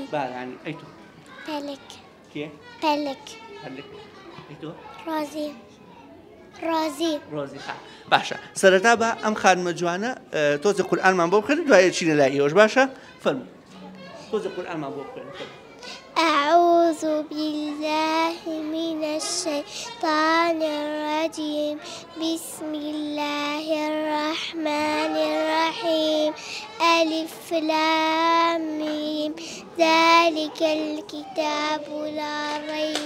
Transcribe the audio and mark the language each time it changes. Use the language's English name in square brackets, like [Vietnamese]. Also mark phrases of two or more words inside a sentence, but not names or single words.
[Central Kurdish] بارانی. ئەی تۆ؟ پەلک. کێ؟ پەلک. پەلک. ئەی تۆ؟ ڕازی. ڕازی. ڕۆزی خان. باشە سەرەتا بە ئەم خانمە جوانە تۆزە قورئانمان بۆ بخوێن دوایە چینە لای ئێوەش باشە؟ فەرموو. تۆزە قورئانمان بۆ بخوێن. [Arabic] أعوذ بالله من الشيطان الرجيم بسم الله الرحمن الرحيم ألف لام ميم ذلك الكتاب لا ريب